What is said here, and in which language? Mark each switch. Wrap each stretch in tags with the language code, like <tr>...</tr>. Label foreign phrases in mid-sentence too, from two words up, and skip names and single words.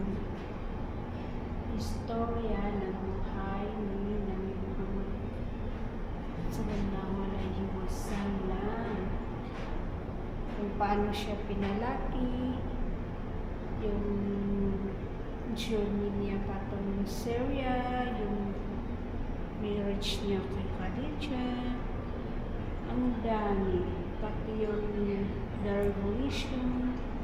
<tl>istorya ng buhay ni Nabi Muhammad</tl> <ar>صلى الله عليه وسلم.</ar> <tl>Kung paano siya pinalaki, yung journey niya patungong Syria, yung marriage niya kay Khadijah, ang dami. Pati yung the revolution.</tl>